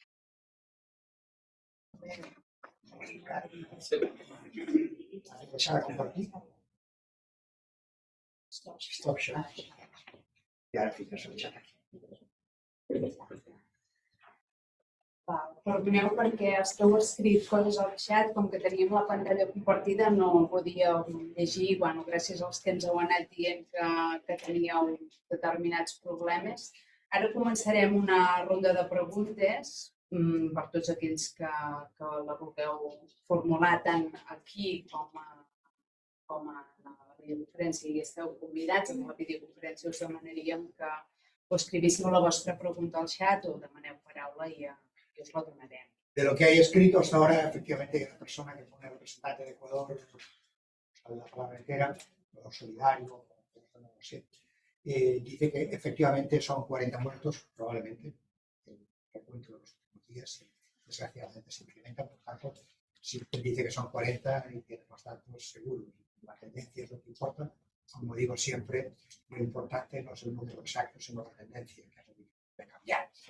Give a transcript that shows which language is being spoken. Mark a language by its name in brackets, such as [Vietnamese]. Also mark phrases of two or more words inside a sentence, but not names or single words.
[Spanish] ¿A compartir? [English] Stop share. [Spanish] Y ahora fiques el chat aquí. [Catalan] Perdoneu perquè esteu escrit coses al xat, com que teníem la pantalla compartida no podíeu llegir, bueno, gràcies als que ens heu anat dient que teníeu determinats problemes. Ara començarem una ronda de preguntes per tots aquells que la vulgueu formular tant aquí com a la videoconferència i esteu convidats. En la videoconferència us demanaríem que o escrivíssiu la vostra pregunta al xat o demaneu paraula i os lo donarem. [Spanish] De lo que hay escrito hasta ahora, efectivamente, la persona que pone representante de Ecuador, la palabra entera, o solidario, no lo sé, dice que efectivamente son 40 muertos, probablemente, el recuento de los últimos días, desgraciadamente se incrementan, por tanto, si usted dice que son 40 y tiene los datos seguros, la tendencia es lo que importa, como digo siempre, lo importante no es el número exacto, sino la tendencia, que es lo que debe cambiar.